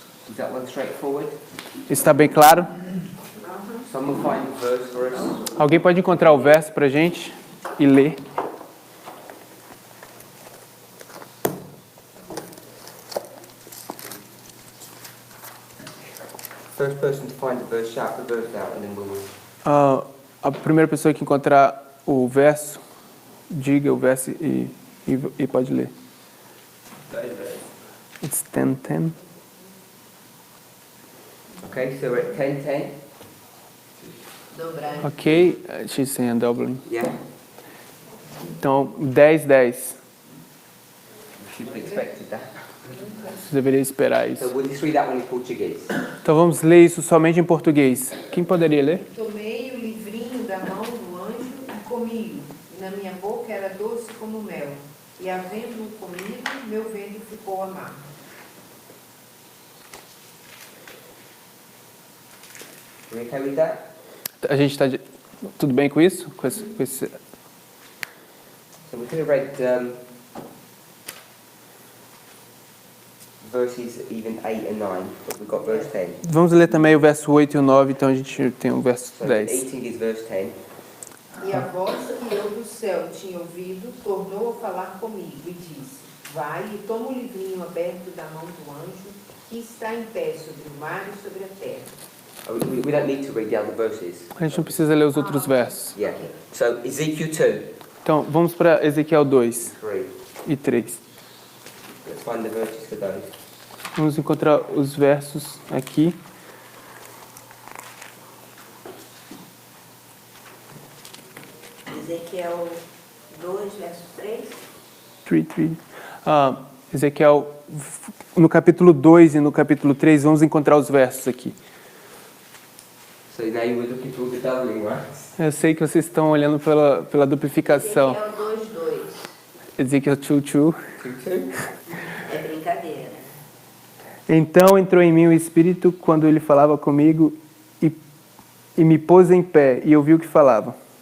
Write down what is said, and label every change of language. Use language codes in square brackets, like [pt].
[en] Is that one straightforward? [pt] Está bem claro? [en] Someone find the verse for us. [pt] Alguém pode encontrar o verso para a gente e ler? [en] First person to find the verse, shout the verse out, and then we'll... [pt] A primeira pessoa que encontrar o verso, diga o verso e pode ler. [en] It's 10:10. Okay, so we're at 10:10. [pt] Dobrar. [en] Ok, she's saying doubling. Yeah. [pt] Então, 10:10. [en] We should have expected that. [pt] Você deveria esperar [en] So [pt] isso. [en] we'll just read that one in Portuguese. [pt] Então vamos ler isso somente em português. Quem poderia ler? Tomei o livrinho da mão do anjo e comi-o, e na minha boca era doce como mel. E havendo-o comido, meu ventre ficou amargo. You okay with that? A gente está tudo bem com isso? Com esse... [en] So we could have read verses even 8 and 9, but we've got verse 10. [pt] Vamos ler também o verso 8 e o 9, então a gente tem o verso [en] So [pt] 10. [en] eating is verse 10. [pt] E a voz que eu do céu tinha ouvido tornou a falar comigo e disse: Vai e toma o livrinho aberto da mão do anjo que está em pé sobre o mar e sobre a terra. [en] We don't need to read the other verses. [pt] A gente não precisa ler os outros versos. [en] Yeah. So Ezekiel 2, [pt] Então, vamos para Ezequiel 2 [en] 3. [pt] e 3. [en] Let's find the verses for those. [pt] Vamos encontrar os versos aqui. Ezequiel 2, verso 3. 3. Ezequiel, no capítulo 2 e no capítulo 3, vamos encontrar os versos aqui. [en] So now you were looking for the doubling, right? [pt] Eu sei que vocês estão olhando pela duplicação. Ezequiel 2, 2. Ezequiel 2:2. 2, 2. É brincadeira. Então entrou em mim o Espírito quando ele falava comigo e me pôs em pé e ouvi o que falava.